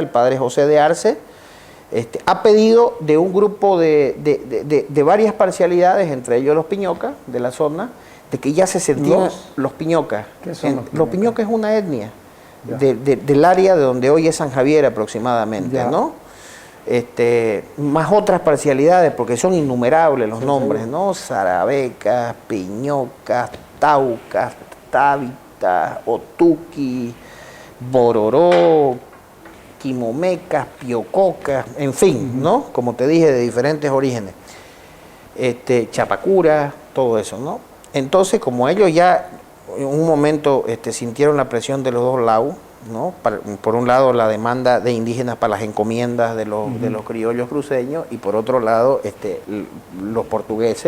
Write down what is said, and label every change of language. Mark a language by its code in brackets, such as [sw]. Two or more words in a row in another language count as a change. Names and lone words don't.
[es] El padre José de Arce, ha pedido de un grupo de varias parcialidades, entre ellos los piñocas de la zona, de que ya se sentían los piñocas. ¿Qué son los piñocas? Los piñocas es una etnia del área de donde hoy es San Javier aproximadamente, ¿no? Más otras parcialidades, porque son innumerables los nombres, ¿no? Sarabecas, piñocas, taucas, tábitas, otuqui, bororó, quimomecas, piococas, en fin, ¿no? Como te dije, de diferentes orígenes. Chapacura, todo eso, ¿no? Entonces, como ellos ya en un momento sintieron la presión de los dos lados, ¿no? Por un lado, la demanda de indígenas para las encomiendas de los criollos cruceños, y por otro lado, los portugueses.